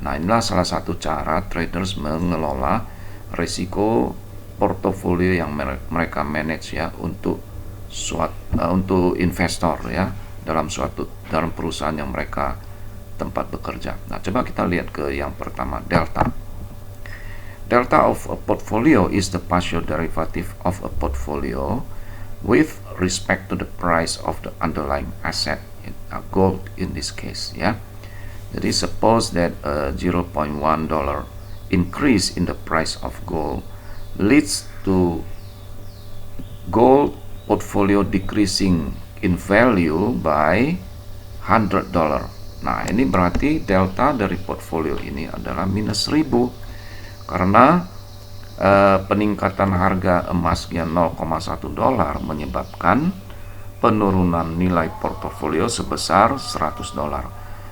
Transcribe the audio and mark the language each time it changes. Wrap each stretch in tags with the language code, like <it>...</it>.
<id>Nah, inilah salah satu cara traders mengelola risiko portofolio yang mereka manage ya untuk untuk investor ya dalam perusahaan yang mereka tempat bekerja. Nah, coba kita lihat ke yang pertama, delta.</id> <en>Delta of a portfolio is the partial derivative of a portfolio with respect to the price of the underlying asset, gold in this case ya.</en> <id>Jadi</id> <en>suppose that a $0.1 increase in the price of gold leads to gold portfolio decreasing in value by $100.</en> <id>Nah, ini berarti delta dari portfolio ini adalah minus 1.000 karena peningkatan harga emasnya $0,1 menyebabkan penurunan nilai portofolio sebesar $100.</id>